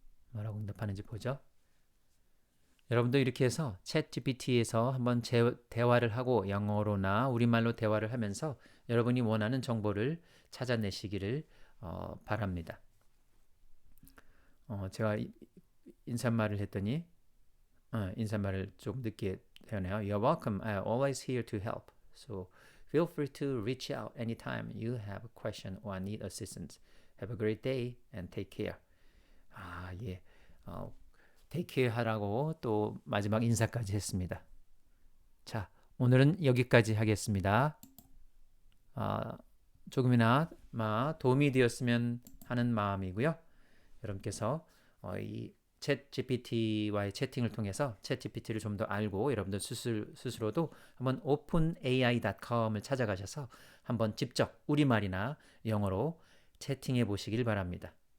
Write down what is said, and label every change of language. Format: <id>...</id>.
<ko>뭐라고 응답하는지 보죠. 여러분도 이렇게 해서 챗 GPT에서 한번 대화를 하고 영어로나 우리말로 대화를 하면서 여러분이 원하는 정보를 찾아내시기를 바랍니다. 제가 인사말을 했더니 인사말을 좀 늦게 해네요.</ko> <en>You're welcome. I'm always here to help. So feel free to reach out anytime you have a question or need assistance. Have a great day and take care.</en> <ko>예.</ko> <en>take care</en> <ko>하라고 또 마지막 인사까지 했습니다. 자, 오늘은 여기까지 하겠습니다. 조금이나마 도움이 되었으면 하는 마음이고요. 여러분께서 이 챗 GPT와의 채팅을 통해서 챗 GPT를 좀 더 알고 여러분들 스스로도 한번 openai.com을 찾아가셔서 한번 직접 우리말이나 영어로 채팅해 보시길 바랍니다.</ko>